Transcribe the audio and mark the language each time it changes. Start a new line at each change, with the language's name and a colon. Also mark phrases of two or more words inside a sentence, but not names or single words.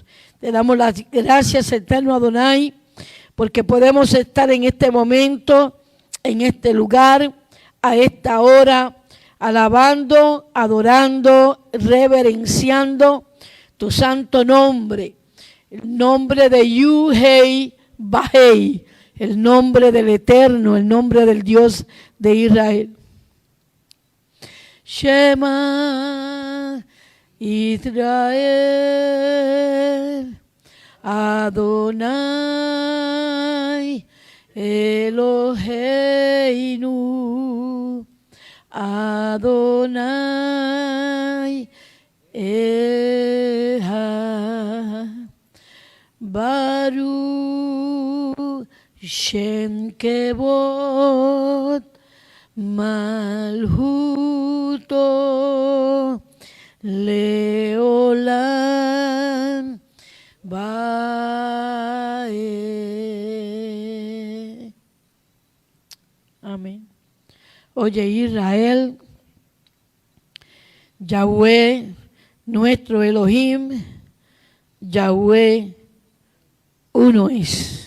Spanish: Te damos las gracias, eterno Adonai, porque podemos estar en este momento, en este lugar, a esta hora, alabando, adorando, reverenciando tu santo nombre, el nombre de Yuhei Bahei, el nombre del Eterno, el nombre del Dios de Israel.
Hebrew: שמע ישראל אדני אלהינו אדני אחד ברוך שם כבוד מלכותו לעולם ועד.
Spanish: Amén. Oye Israel, Yahweh, nuestro Elohim, Yahweh, uno es.